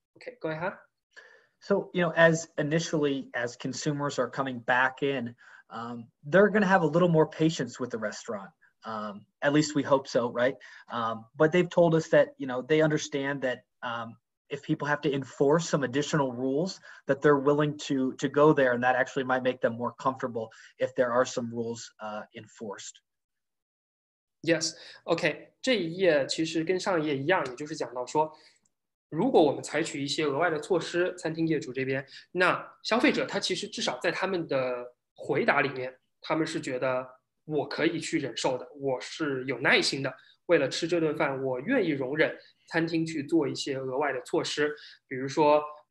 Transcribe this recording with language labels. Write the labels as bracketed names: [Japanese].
[English] OK，go ahead. So, as initially as consumers are coming back in, they're going to have a little more patience with the restaurant. At least we hope so, right? But they've told us that, they understand that if people have to enforce some additional rules, that they're willing to go there, and that actually might make them more comfortable if there are some rules enforced. [Chinese] Yes, OK， 这一页其实跟上一页一样，也就是讲到说，如果我们采取一些额外的措施，餐厅业主这边，那消费者他其实至少在他们的回答里面，他们是觉得我可以去忍受的，我是有耐心的，为了吃这顿饭，我愿意容忍餐厅去做一些额外的措施，比如说